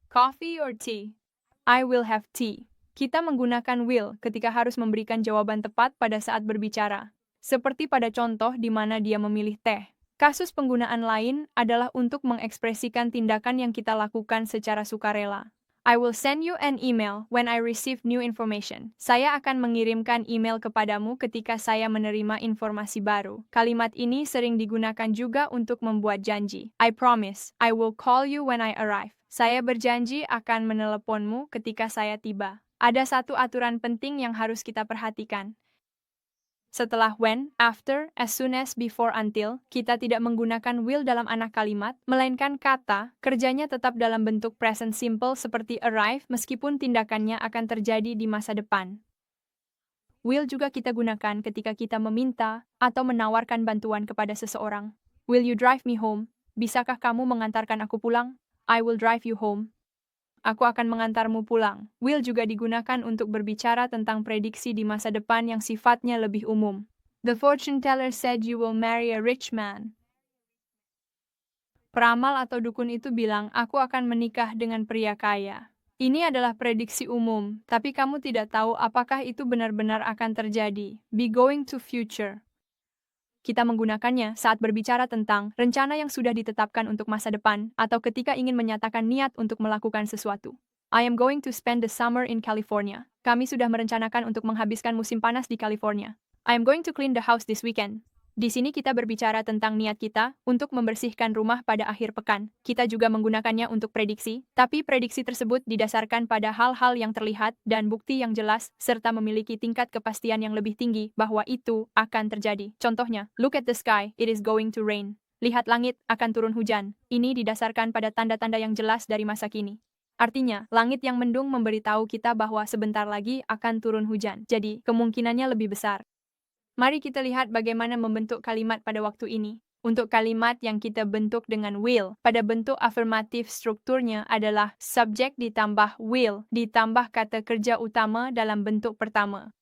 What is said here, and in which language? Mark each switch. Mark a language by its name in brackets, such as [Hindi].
[English] Coffee or tea? I will have tea. [Indonesian] Kita menggunakan will ketika harus memberikan jawaban tepat pada saat berbicara. Seperti pada contoh di mana dia memilih teh. Kasus penggunaan lain adalah untuk mengekspresikan tindakan yang kita lakukan secara sukarela. [English] I will send you an email when I receive new information. [Indonesian] Saya akan mengirimkan email kepadamu ketika saya menerima informasi baru. Kalimat ini sering digunakan juga untuk membuat janji. [English] I promise, I will call you when I arrive. [Indonesian] Saya berjanji akan meneleponmu ketika saya tiba. Ada satu aturan penting yang harus kita perhatikan. Setelah when, after, as soon as, before, until, kita tidak menggunakan will dalam anak kalimat, melainkan kata, kerjanya tetap dalam bentuk present simple seperti arrive meskipun tindakannya akan terjadi di masa depan. Will juga kita gunakan ketika kita meminta atau menawarkan bantuan kepada seseorang. [English] Will you drive me home? [Indonesian] Bisakah kamu mengantarkan aku pulang? [English] I will drive you home. [Indonesian] Aku akan mengantarmu pulang. Will juga digunakan untuk berbicara tentang prediksi di masa depan yang sifatnya lebih umum. [English] The fortune teller said you will marry a rich man. [Indonesian] Peramal atau dukun itu bilang, aku akan menikah dengan pria kaya. Ini adalah prediksi umum, tapi kamu tidak tahu apakah itu benar-benar akan terjadi. Be going to future. Kita menggunakannya saat berbicara tentang rencana yang sudah ditetapkan untuk masa depan atau ketika ingin menyatakan niat untuk melakukan sesuatu. [English] I am going to spend the summer in California. [Indonesian] Kami sudah merencanakan untuk menghabiskan musim panas di California. [English] I am going to clean the house this weekend. [Indonesian] Di sini kita berbicara tentang niat kita untuk membersihkan rumah pada akhir pekan. Kita juga menggunakannya untuk prediksi, tapi prediksi tersebut didasarkan pada hal-hal yang terlihat dan bukti yang jelas, serta memiliki tingkat kepastian yang lebih tinggi bahwa itu akan terjadi. [English] Contohnya, look at the sky, it is going to rain. [Indonesian] Lihat langit, akan turun hujan. Ini didasarkan pada tanda-tanda yang jelas dari masa kini. Artinya, langit yang mendung memberitahu kita bahwa sebentar lagi akan turun hujan. Jadi, kemungkinannya lebih besar. Mari kita lihat bagaimana membentuk kalimat pada waktu ini. Untuk kalimat yang kita bentuk dengan will, pada bentuk afirmatif strukturnya adalah subjek ditambah will ditambah kata kerja utama dalam bentuk pertama.